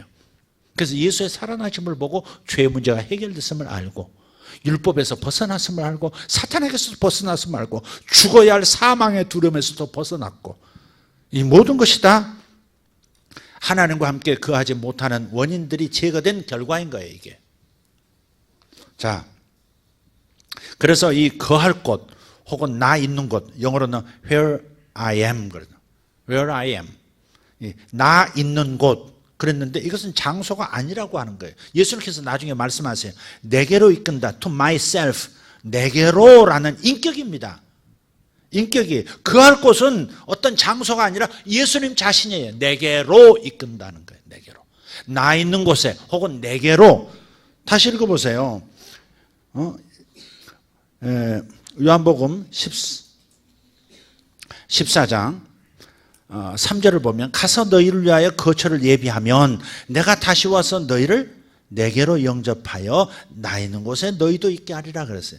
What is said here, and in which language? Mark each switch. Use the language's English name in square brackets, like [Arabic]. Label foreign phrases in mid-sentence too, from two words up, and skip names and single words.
[Korean] 그래서 예수의 살아나심을 보고 죄의 문제가 해결됐음을 알고 율법에서 벗어났음을 알고 사탄에게서 벗어났음을 알고 죽어야 할 사망의 두려움에서도 벗어났고 이 모든 것이 다 하나님과 함께 거하지 못하는 원인들이 제거된 결과인 거예요. 이게. 자, 그래서 이 거할 곳 혹은 나 있는 곳 영어로는 [English] where I am where I am [Korean] 나 있는 곳 그랬는데 이것은 장소가 아니라고 하는 거예요. 예수님께서 나중에 말씀하세요. 내게로 이끈다 [English] to myself [Korean] 내게로라는 인격입니다. 인격이 거할 곳은 어떤 장소가 아니라 예수님 자신이에요. 내게로 이끈다는 거예요. 내게로 나 있는 곳에 혹은 내게로 다시 읽어보세요. 요한복음 14장 3절을 보면 가서 너희를 위하여 거처를 예비하면 내가 다시 와서 너희를 내게로 영접하여 나 있는 곳에 너희도 있게 하리라 그랬어요.